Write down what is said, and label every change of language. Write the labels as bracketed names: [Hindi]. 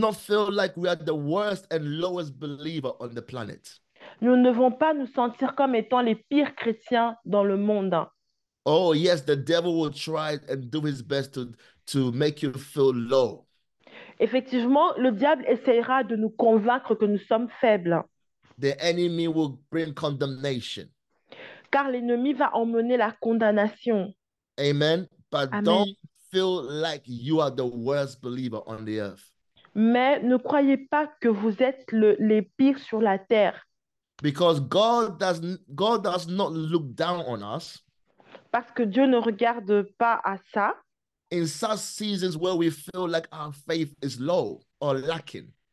[English] not feel like we are the worst and lowest believer on the planet. [French] Nous ne devons pas nous sentir comme étant les pires chrétiens dans le monde. [English] Oh, yes, the devil will try and do his best to make you feel low. [French] Effectivement, le diable essayera de nous convaincre que nous sommes faibles, [English] The enemy will bring condemnation. [French] car l'ennemi va emmener la condamnation. [English] Amen. But Amen. don't feel like you are the worst believer on the earth. [French] Mais ne croyez pas que vous êtes les pires sur la terre, [English] Because God does not look down on us [French] parce que Dieu ne regarde pas à ça. [English] in such seasons where we feel like our faith is low or lacking.